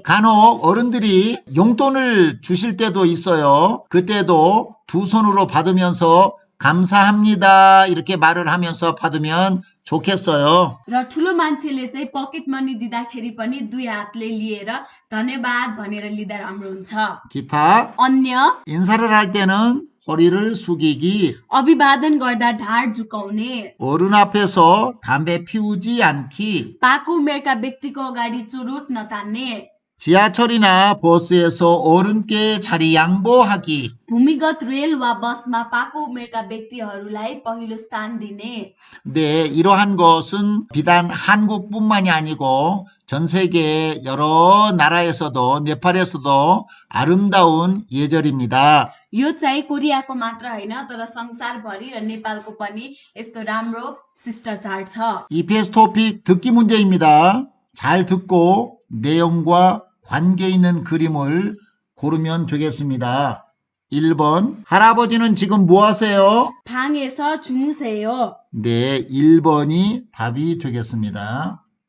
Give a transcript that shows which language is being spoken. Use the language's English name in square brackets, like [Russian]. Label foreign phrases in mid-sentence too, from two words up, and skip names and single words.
[Korean] 간혹 어른들이 용돈을 주실 때도 있어요. 그때도 두 손으로 받으면서 감사합니다 이렇게 말을 하면서 받으면 좋겠어요. [Nepali] र ठुलो मान्छेले चाहिँ [English] pocket money [Nepali] दिँदाखेरि पनि दुई हातले लिएर धन्यवाद भनेर लिँदा राम्रो हुन्छ [Korean] 기타 [Nepali] अन्य [Korean] 인사를 할 때는 허리를 숙이기. [Nepali] अभिवादन गर्दा ढाड झुकाउने [Korean] 어른 앞에서 담배 피우지 않기. [Nepali] पाको उमेरका व्यक्तिको अगाडि चुरुट नतान्ने [Korean] 지하철이나 버스에서 어른께 자리 양보하기. [Nepali] भूमिगत रेल वा बसमा पाको उमेरका व्यक्तिहरूलाई पहिलो स्थान दिने [Korean] 네, 이러한 것은 비단 한국뿐만이 아니고 전 세계 여러 나라에서도 네팔에서도 아름다운 예절입니다. [Nepali] यो चाहिँ कोरियाको मात्र होइन तर संसारभरि र नेपालको पनि यस्तो राम्रो शिष्टाचार छ [Korean] EPS 토픽 듣기 문제입니다. 잘 듣고 내용과 관계 있는 그림을 고르면 되겠습니다. 1번 할아버지는 지금 뭐 하세요? 방에서 주무세요 네, 1번이 답이 되겠습니다.